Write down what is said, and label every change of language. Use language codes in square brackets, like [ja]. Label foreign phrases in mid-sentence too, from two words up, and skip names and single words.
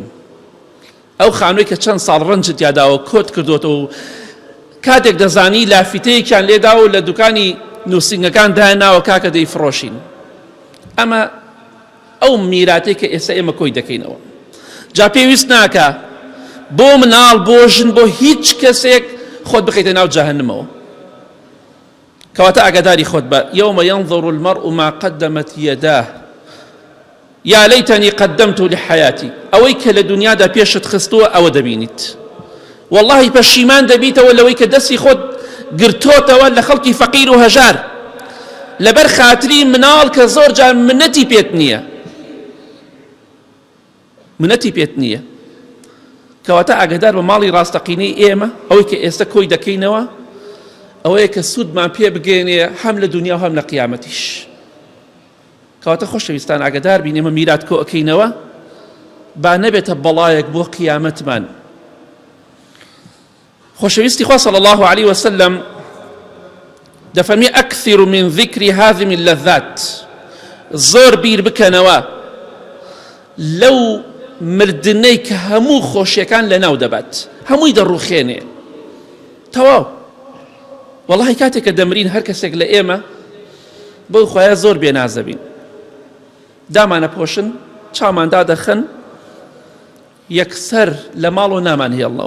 [ckb] ئەو خانووی کە چەند ساڵ ڕەنجت یاداوە کۆت کردوتەوە و کاتێک دەزانی لافیتەیەکیان لێدا و لە دوکانی نووسنگەکان داهێناوە کاکە دەیفڕۆشین. ئەمە ئەو میراتەی کە ئێستا ئێمە کۆی دەکەینەوە. جا پێویست ناکە بۆ مناڵ، بۆ ژن، بۆ هیچ کەسێک خۆت بخەیتە ناو جەهەنەمەوە. کەواتە ئاگاداری خۆت بە. [ar] یومە ينظر المرء ما قدمت يداه یا لەیتەنی قەدەمت لحەیاتی. [ckb] ئەوەی کە لە دنیادا پێشت خستووە ئەوە دەبینیت. واللهی پەشیمان دەبیتەوە لەوەی کە دەستی خۆت گرتۆتەوە لە خەڵکی فەقیر و هەژار، لەبەر خاتری مناڵ کە زۆر جار منەتی پێت نییە. منەتی پێت نییە. کەواتە ئاگادار بە ماڵی ڕاستەقینەی ئێمە، ئەوەی کە ئێستا کۆی دەکەینەوە، ئەوەیە کە سوودمان پێ بگەێنێ هەم لە دنیا و هەم لە قیامەتیش. کەواتە خۆشەویستان، ئاگادار بین ئێمە میرات کۆ ئەکەینەوە، با نەبێتە بەڵایەک بۆ قیامەتمان. خۆشەویستی خوا [ar] صلی الله عليه وسلم [ckb] دەفەرمێ [ar] ئەکثر من ذکر هذه اللذات، [ckb] زۆر بیر بکەنەوە لەو مردنەی کە هەموو خۆشیەکان لەناو دەبات، هەمووی دەڕوخێنێ. تەواو. وەڵڵاهی کاتێک کە دەمرین هەر کەسێک لە ئێمە بەو خۆیان زۆر بێنازە بین، دامانە پۆشن، چاوماندا دەخەن، یەکسەر لە ماڵ و نامان هێڵنەوە.